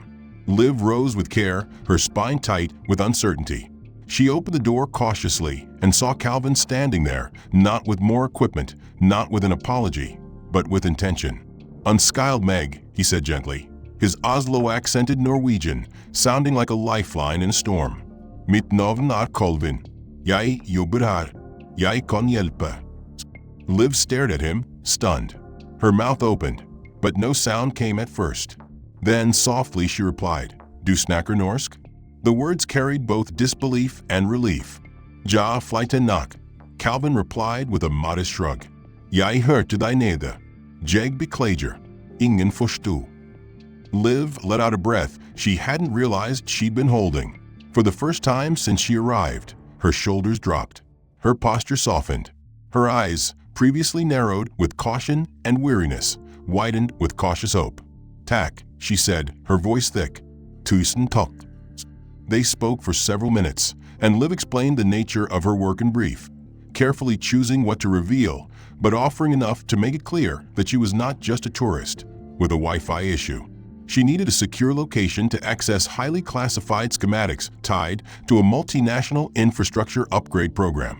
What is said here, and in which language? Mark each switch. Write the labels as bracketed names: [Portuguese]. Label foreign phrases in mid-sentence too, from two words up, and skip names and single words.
[English] Liv rose with care, her spine tight with uncertainty. She opened the door cautiously and saw Calvin standing there, not with more equipment, not with an apology, but with intention. "Unskilled Meg," he said gently, his Oslo-accented Norwegian sounding like a lifeline in a storm. [Norwegian] "Mitt navn er Colvin. Jeg jobber her. Jeg kan hjelpe." [English] Liv stared at him, stunned. Her mouth opened, but no sound came at first. Then softly she replied, [Norwegian] "Du snakker norsk?" [English] The words carried both disbelief and relief. [Norwegian] "Ja, flyte nok," [English] Calvin replied with a modest shrug. [Norwegian] "Jeg hørte deg nede. Jeg beklager. Ingen forsto." [English] Liv let out a breath she hadn't realized she'd been holding. For the first time since she arrived, her shoulders dropped. Her posture softened. Her eyes, previously narrowed with caution and weariness, widened with cautious hope. [Norwegian] "Tak," she said, her voice thick. "Tusen takk." [English] They spoke for several minutes, and Liv explained the nature of her work in brief, carefully choosing what to reveal, but offering enough to make it clear that she was not just a tourist with a Wi-Fi issue. She needed a secure location to access highly classified schematics tied to a multinational infrastructure upgrade program.